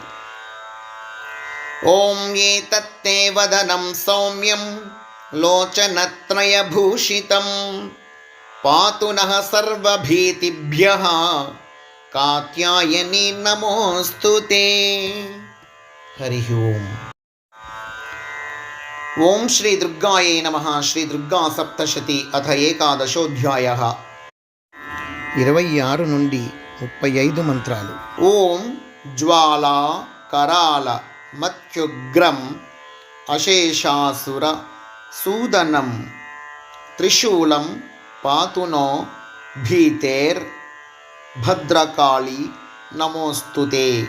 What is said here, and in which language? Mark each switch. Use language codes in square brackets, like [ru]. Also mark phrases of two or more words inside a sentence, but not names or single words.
[sa] ॐ एतत्ते वदनं सौम्यं लोचनत्रयभूषितं पातु नः सर्वभीतिभ्यः कात्यायनी नमोऽस्तुते। हरिः ओम्। ఓం శ్రీ దుర్గాయే నమః. శ్రీ దుర్గా సప్తశతి అథ ఏకాదశోధ్యాయః. [te] 26 నుండి 35 మంత్రాలు. [sa] ఓం జ్వాలా కరాల మత్యుగ్రం అశేషాసుర సూదనం త్రిశూలం పాతునో భీతేర్ భద్రకాళి నమోస్తుతే.